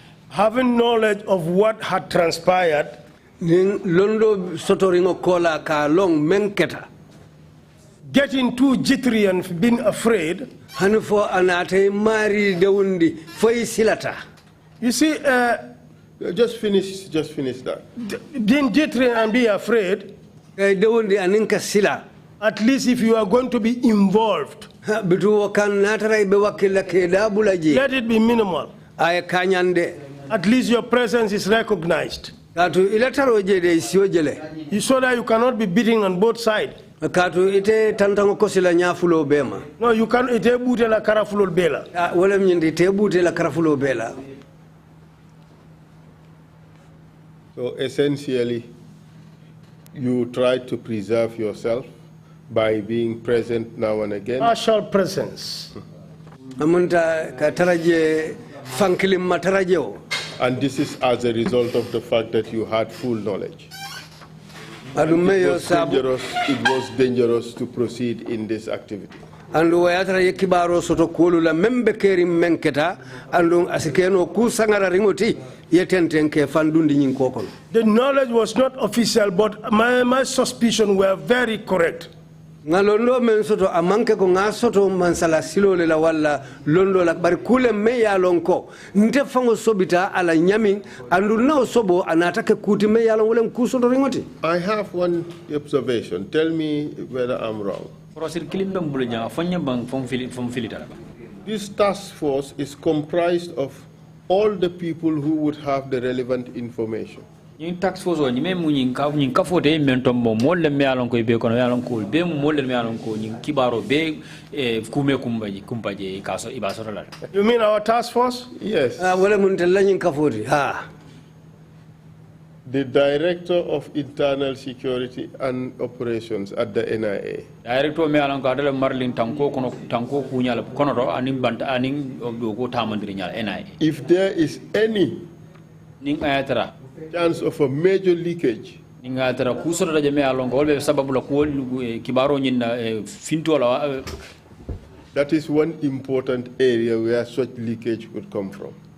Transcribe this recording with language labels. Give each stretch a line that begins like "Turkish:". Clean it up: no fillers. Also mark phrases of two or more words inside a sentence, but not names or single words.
English: having knowledge of what had transpired,
Mandingo: londo sotoringo kola ka long menketa,
English: getting too jittery and being afraid.
Mandingo: hanufo anate mari dewundi foi silata.
English: You see, Just finish that. being jittery and be afraid,
Mandingo: dewundi aninka sila.
English: at least if you are going to be involved,
Mandingo: Bitu kan natara be wakila ke dabulaji.
English: let it be minimal.
Mandingo: Ay kanyande.
English: At least your presence is recognized.
Mandingo: Katu ilataro jede isiojele.
English: So that you cannot be beating on both sides.
Mandingo: Katu ite tantango kosila nyafulo bema.
English: No, you can't.
Mandingo: Ite bute la karafulo bela. Wala mnyindi ite bute la karafulo bela.
English: So essentially, you try to preserve yourself by being present now and again. Partial presence. And this is as a result of the fact that you had full knowledge. It was dangerous to proceed in this activity.
Mandingo: And wayatara yekibaro soto kulula membe keri menketa andung asikeno kusangara ringoti yetentenke fandundi nyinkokon.
English: The knowledge was not official, but my suspicion were very correct.
Mandingo: Ngalondo men soto amanke ko ngasoto mansala silole la wala londo la bari kule meya lonko nte fango sobita ala nyami andu na sobo anatake kuti meya lon wala kusoto ringoti.
English: I have one observation. Tell me whether I'm wrong. This task force is comprised of all the people who would have the relevant information. Task force
Mandingo: ni me munyin ka fote mentom mo molle me alon ko be kono alon ko be molle me alon ko nyin kibaro be kume kumpaje kaso ibaso la.
English: You mean our task force? Yes.
Mandingo: Wala mun telanyin ka foti ha.
English: The Director of Internal Security and Operations at the NIA.
Mandingo: Director me alon ko adala marlin tanko kunya la kono ro anim banta anim do ko tamandri nyal NIA.
English: If there is any
Mandingo: ning ayatara
English: chance of a major leakage, that is one important area where such leakage could come from.